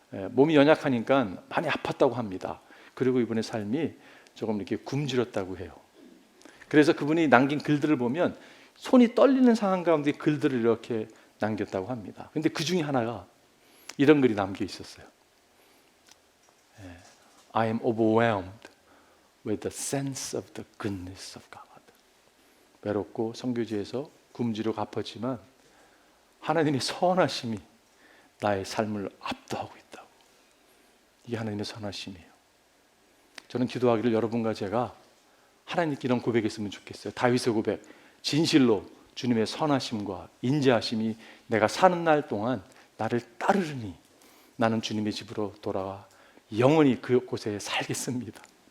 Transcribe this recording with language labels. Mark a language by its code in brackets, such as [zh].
[ko] 몸이 연약하니까 많이 아팠다고 합니다. 그리고 이분의 삶이 조금 이렇게 굶주렸다고 해요. 그래서 그분이 남긴 글들을 보면 손이 떨리는 상황 가운데 글들을 이렇게 남겼다고 합니다. 근데 그 중에 하나가 이런 글이 남겨 있었어요. [en] I am overwhelmed with the sense of the goodness of God. [ko] 외롭고 선교지에서 굶주려 아팠지만 하나님의 선하심이 나의 삶을 압도하고 있다고. 이게 하나님의 선하심이에요. 저는 기도하기를 여러분과 제가 하나님께 이런 고백했으면 좋겠어요. 다윗의 고백, 진실로 주님의 선하심과 인자하심이 내가 사는 날 동안 나를 따르르니 나는 주님의 집으로 돌아와 영원히 그곳에 살겠습니다.